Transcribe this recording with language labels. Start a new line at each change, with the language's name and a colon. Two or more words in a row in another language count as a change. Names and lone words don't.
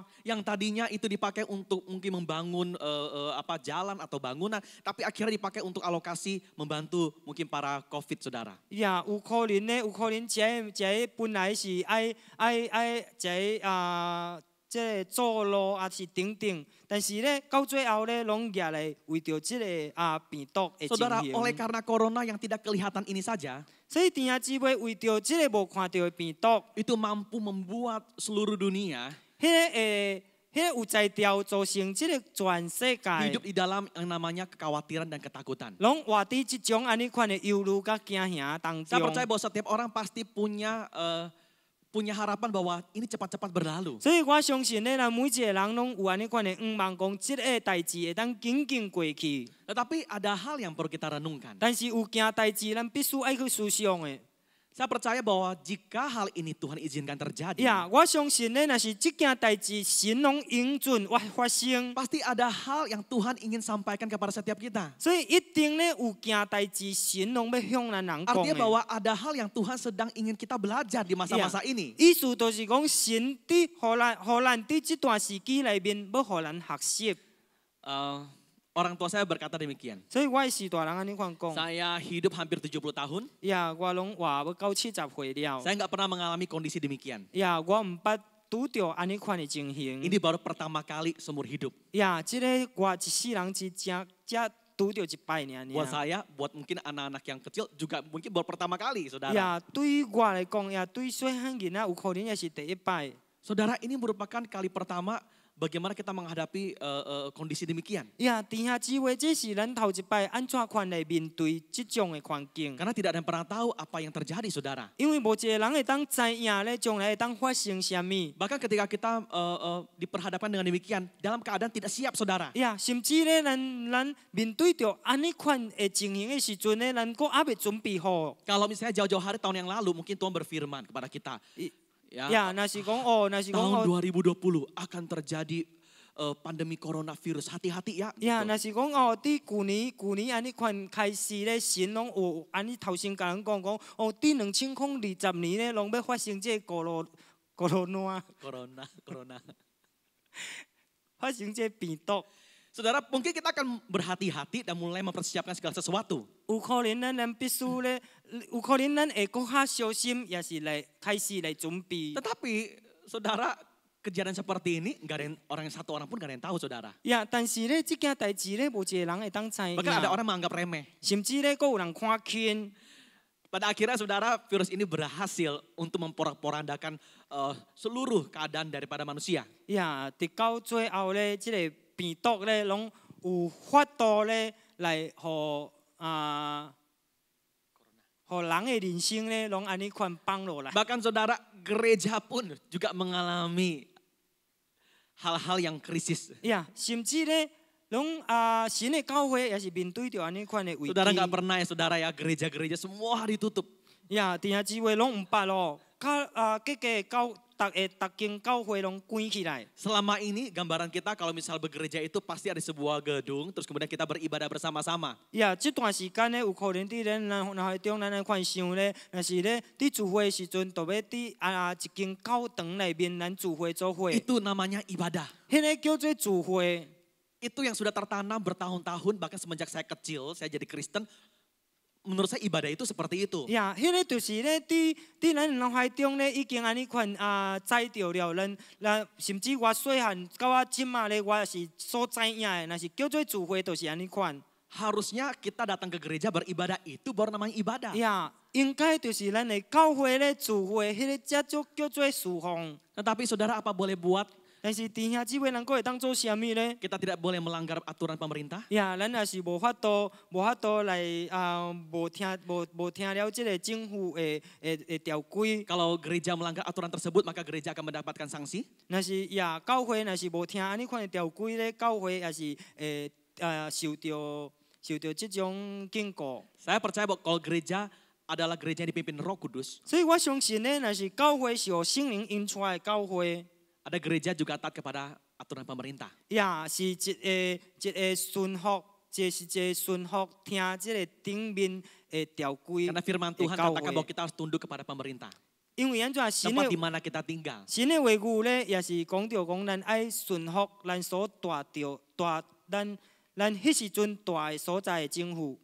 Indonesian: Yang tadinya itu dipakai untuk mungkin membangun jalan atau bangunan, tapi akhirnya dipakai untuk alokasi membantu mungkin para COVID, saudara.
Min Nan Chinese: 有可能咧，有可能即个本来是爱即个做路也是等等，但是咧到最后咧，拢举来为着即个病毒的进
Indonesian: Saudara,
Min Nan Chinese: 行。
Indonesian: oleh karena corona yang tidak kelihatan ini saja,
Min Nan Chinese: 所以弟兄姊妹为着即个无看到的病毒，
Indonesian: itu mampu membuat seluruh dunia
Min Nan Chinese: 迄个有才调造成即个全世界
Indonesian: hidup di dalam yang namanya kekhawatiran dan ketakutan.
Min Nan Chinese: 拢活伫即种安尼款的忧虑甲惊吓当
Indonesian: Saya
Min Nan Chinese: 中。
Indonesian: percaya bahwa setiap orang pasti punya harapan bahwa ini cepat-cepat berlalu.
Min Nan Chinese: 所以我相信咧，咱每一个人拢有安尼款的愿望，讲即个代志会当紧紧过去。
Indonesian: Tetapi ada hal yang perlu kita renungkan.
Min Nan Chinese: 但是有件代志，咱必须爱去思想的。
Indonesian: Saya percaya bahwa jika hal ini Tuhan izinkan terjadi,
Min Nan Chinese: 我相信咧，若是即件代志神拢应准发生，
Indonesian: pasti ada hal yang Tuhan ingin sampaikan kepada setiap kita.
Min Nan Chinese: 所以一定咧有件代志神拢要向咱人讲
Indonesian: Artinya
Min Nan Chinese: 的。
Indonesian: bahwa ada hal yang Tuhan sedang ingin kita belajar di masa-masa ini.
Min Nan Chinese: 意思就是讲，神伫互咱伫即段时期内面，要互咱学习。
Indonesian: Orang tua saya berkata demikian.
Min Nan Chinese: 所以我的时大人安尼款讲，
Indonesian: Saya hidup hampir 70 tahun.
Min Nan Chinese: 我拢活要到70岁了。
Indonesian: Saya nggak pernah mengalami kondisi demikian.
Min Nan Chinese: 我毋捌拄着安尼款的情形。
Indonesian: Ini baru pertama kali seumur hidup.
Min Nan Chinese: 即个我一世人只拄着一摆尔。
Indonesian: Buat saya, buat mungkin anak-anak yang kecil juga mungkin baru pertama kali, saudara.
Min Nan Chinese: 对我来讲，对细汉囡仔有可能也是第一摆。
Indonesian: Saudara, ini merupakan kali pertama bagaimana kita menghadapi kondisi demikian.
Min Nan Chinese: 弟兄姊妹，这是咱头一摆安怎款来面对这种的环境。
Indonesian: Karena tidak ada yang pernah tahu apa yang terjadi, saudara.
Min Nan Chinese: 因为无一个人会当知影咧，将来会当发生什么。
Indonesian: Bahkan ketika kita diperhadapkan dengan demikian, dalam keadaan tidak siap, saudara.
Min Nan Chinese: 甚至咧，咱面对着安尼款的情形的时阵咧，咱阁还未准备好。
Indonesian: Kalau misalnya jauh-jauh hari tahun yang lalu, mungkin Tuhan berfirman kepada kita.
Min Nan Chinese: 若是讲若是讲
Indonesian: Tahun 2020 akan terjadi pandemi coronavirus. Hati-hati ya.
Min Nan Chinese: 若是讲伫旧年安尼款开始咧，神拢有安尼头先甲人讲伫2020年咧，拢要发生这个 corona， Corona. 发生这个病毒。
Indonesian: Saudara, mungkin kita akan berhati-hati dan mulai mempersiapkan segala sesuatu.
Min Nan Chinese: 有可能咱必须咧，有可能咱会更较小心，也是来开始来准备。
Indonesian: Tetapi saudara, kejadian seperti ini nggak ada orang satu orang pun nggak ada yang tahu saudara.
Min Nan Chinese: 呀，但是咧，这件代志咧，无一个人会当知影，
Indonesian: Bahkan ada orang menganggap remeh.
Min Nan Chinese: 甚至咧，佫有人看轻。
Indonesian: Pada akhirnya saudara, virus ini berhasil untuk memporak-porandakan seluruh keadaan daripada manusia.
Min Nan Chinese: 呀，直到最后咧，这个病毒咧，拢有法度咧来互互人的人生咧，拢安尼款放落来。
Indonesian: Bahkan saudara, gereja pun juga mengalami hal-hal yang krisis.
Min Nan Chinese: 呀，甚至咧，拢神的教会也是面对着安尼款的危机。
Indonesian: Saudara nggak pernah ya saudara ya, gereja-gereja semua ditutup.
Min Nan Chinese: 呀，弟兄姊妹拢毋捌咯，各个教逐间教会拢关起来。
Indonesian: Selama ini gambaran kita kalau misal bergereja itu pasti ada sebuah gedung, terus kemudian kita beribadah bersama-sama.
Min Nan Chinese: 呀，这段时间咧，有可能伫咱脑海中咱来款想咧，若是咧伫聚会的时阵，就要伫一间教堂内面咱聚会做伙，
Indonesian: Itu namanya ibadah.
Min Nan Chinese: 迄个叫做聚会。
Indonesian: Itu yang sudah tertanam bertahun-tahun, bahkan semenjak saya kecil, saya jadi Kristen. Menurut saya ibadah itu seperti itu.
Min Nan Chinese: 呀，迄个就是咧，伫咱脑海中咧，已经安尼款知着了，咱甚至我细汉到我即马咧，我是所知影的，若是叫做聚会，就是安尼款。
Indonesian: Harusnya kita datang ke gereja beribadah, itu baru namanya ibadah.
Min Nan Chinese: 呀，应该就是咱的教会咧聚会，迄个才叫做侍奉。
Indonesian: Tetapi saudara apa boleh buat?
Min Nan Chinese: 但是弟兄姊妹，咱个会当做啥物咧？
Indonesian: Kita tidak boleh melanggar aturan pemerintah.
Min Nan Chinese: 呀，咱也是无法度来无听了这个政府的条规。
Indonesian: Kalau gereja melanggar aturan tersebut, maka gereja akan mendapatkan sanksi.
Min Nan Chinese: 若是呀，教会若是无听安尼款的条规咧，教会也是受到这种警告。
Indonesian: Saya percaya bahwa kalau gereja adalah gereja yang dipimpin Roh Kudus,
Min Nan Chinese: 所以我相信咧，若是教会是由圣灵引出来的教会。
Indonesian: ada gereja juga taat kepada aturan pemerintah.
Min Nan Chinese: 呀，是一个顺服听这个顶面的条规。
Indonesian: Karena firman Tuhan katakan bahwa kita harus tunduk kepada pemerintah.
Min Nan Chinese: 因为安怎神
Indonesian: Tempat
Min Nan Chinese: 的
Indonesian: di mana kita tinggal.
Min Nan Chinese: 神的话语咧，也是讲着讲咱爱顺服咱所咱迄时阵住的所在的政府。